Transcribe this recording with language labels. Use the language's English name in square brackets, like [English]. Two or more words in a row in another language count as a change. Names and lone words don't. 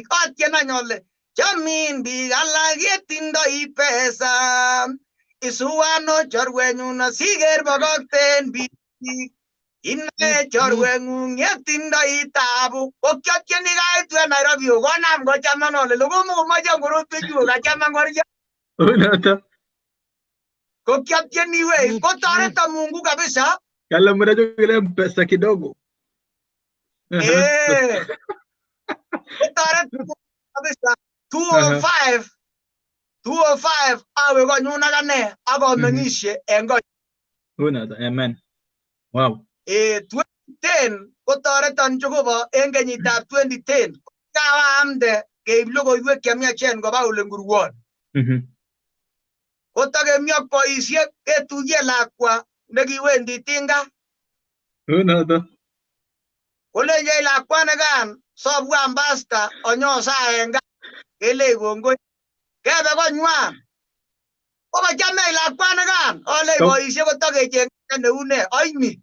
[Kalenjin] atien any ale chamin biik alak yetindoi pesa isuwano chorwenyun asiker bokokten biik ine chorweng'ung yetindoi tabu kokiatieni kaitu en Nairobi konam kochaman ale lokomokomoche ngorotwechu kachaman koryo kokiatieni wei kotoreto Mungu kabisa [Swahili] Kala mnacho kile pesa kidogo. [Kalenjin] Kotoreto kabisa 205 awe konyun akane akomeng'ishe en kot [English] Amen. Wow. [Kalenjin] 2010 kotoreton Jehova en kenyitab 2010 kawaamde keib logoiwek chemiachen koba Ole Ngurwon kotakemi ak boisiek ketuye lakwa nekiwendi Tinga kolenjech lakwanikan sobwan pasta onyosaen gaa kelech kongoi kebe konywan kokachamech lakwanikan olech boisiek kotakecheng'e neune oini